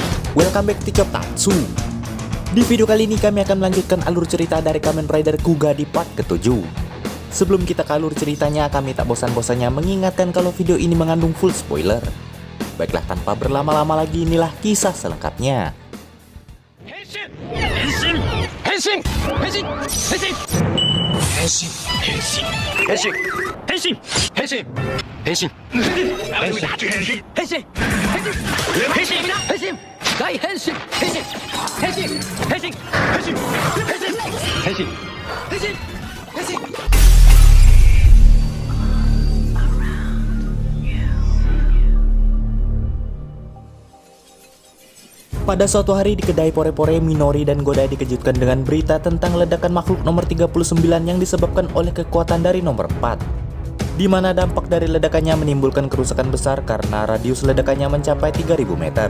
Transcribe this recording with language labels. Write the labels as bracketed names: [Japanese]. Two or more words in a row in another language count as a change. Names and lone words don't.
[English] Welcome back to Choptatsu. [Indonesian] Di video kali ini kami akan melanjutkan alur cerita dari Kamen Rider Kuga di part ke-7. Sebelum kita ke alur ceritanya, kami tak bosan-bosannya mengingatkan kalau video ini mengandung [English] full spoiler. [Indonesian] Baiklah, tanpa berlama-lama lagi, inilah kisah selengkapnya. [Japanese] Henshin! Henshin! Henshin! Henshin! Henshin! Henshin! Henshin! Henshin! Henshin! Henshin! Henshin! Henshin! Henshin! Henshin! Henshin! 大変身変身変身変身変身変身変身変身変身 [Indonesian] Pada suatu hari di kedai Pore-Pore, Minori dan Godai dikejutkan dengan berita tentang ledakan makhluk nomor 39 yang disebabkan oleh kekuatan dari nomor 4, di mana dampak dari ledakannya menimbulkan kerusakan besar karena radius ledakannya mencapai 3000 meter.